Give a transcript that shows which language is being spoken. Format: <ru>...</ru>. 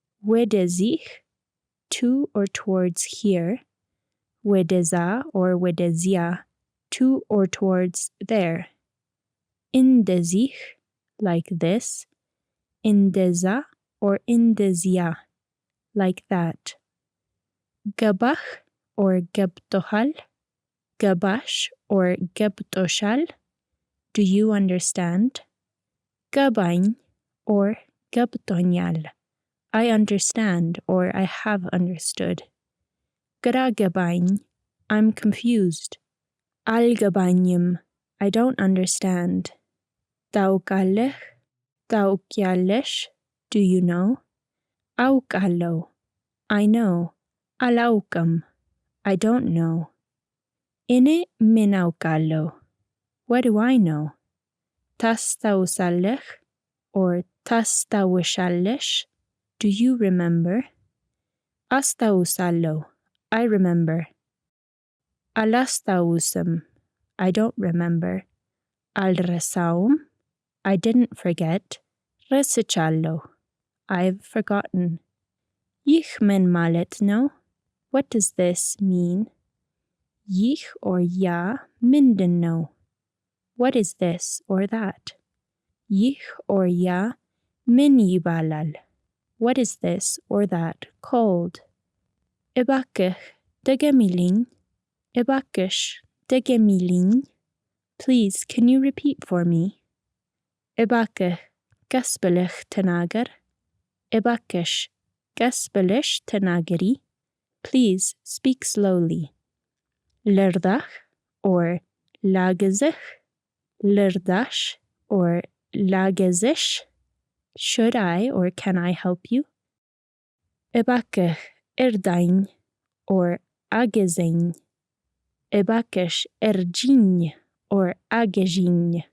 <en>ወደዚህ, to or towards here. ወደዛ or ወደዚያ, to or towards there. እንደዚህ, like this. እንደዛ or እንደዚያ, like that.</en> <am>ገባህ or ገብቶሃል? ገባሽ or ገብቶሻል?</am> <en>Do you understand?</en> <am>ገባኝ or ገብቶኛል.</am> <en>I understand or I have understood.</en> <am>ግራ ገባኝ,</am> <en>I'm confused.</en> <am>አልገባኝም,</am> <en>I don't understand.</en> <am>ታውቃለህ? ታውቂያለሽ?</am> <en>Do you know?</en> <am>አውቃለሁ,</am> <en>I know.</en> <am>አላውቅም,</am> <en>I don't know.</en> <am>እኔ ምን አውቃለሁ?</am> <en>What do I know?</en> <am>ታስታውሳለህ or ታስታውሻለሽ?</am> <en>Do you remember?</en> <am>አስታውሳለሁ,</am> <en>I remember.</en> <am>አላስታውስም,</am> <en>I don't remember.</en> <am>አልረሳውም,</am> <en>I didn't forget.</en> <am>ረስቻለሁ,</am> <en>I've forgotten.</en> <am>ይህ ምን ማለት ነው?</am> <en>What does this mean? ይህ or ያ</en> <am>ምንድን ነው?</am> <en>What is this or that?</en> <am>ይህ or ያ ምን ይባላል?</am> <en>What is this or that called?</en> <am>እባክህ ድገሚልኝ. እባክሽ ድገሚልኝ.</am> <en>Please, can you repeat for me?</en> <am>እባክህ ቀስ ብለህ ተናገር. እባክሽ ቀስ ብለሽ ተናገሪ.</am> <en>Please speak slowly.</en> <am>ልርዳህ or ላግዝህ. ልርዳሽ or ላግዝሽ.</am> <en>Should I or can I help you?</en> <am>እባክህ እርዳኝ or አግዘኝ. እባክሽ እርጂኝ or አግዢኝ.</am>